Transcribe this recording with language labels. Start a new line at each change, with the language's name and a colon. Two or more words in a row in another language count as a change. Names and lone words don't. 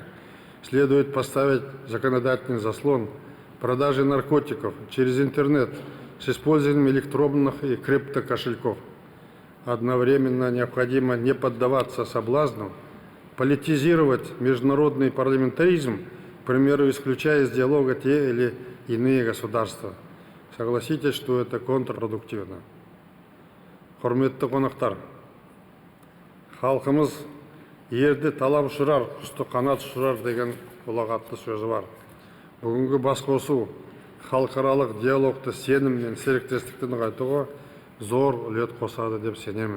Russian: Следует поставить законодательный заслон продажи наркотиков через интернет с использованием электронных и криптокошельков. Одновременно необходимо не поддаваться соблазну политизировать международный парламентаризм, к примеру, исключая из диалога те или иные государства. Согласитесь, что это контрпродуктивно.
Kazakh: Құрметті қонақтар, халқымыз ерді талап ұшырар, құсты қанат ұшырар деген ұлағатты сөзі бар. Бүгінгі басқосу халықаралық диалогты сенім мен серіктестікті нығайтуға зор үлес қосады деп сенемін.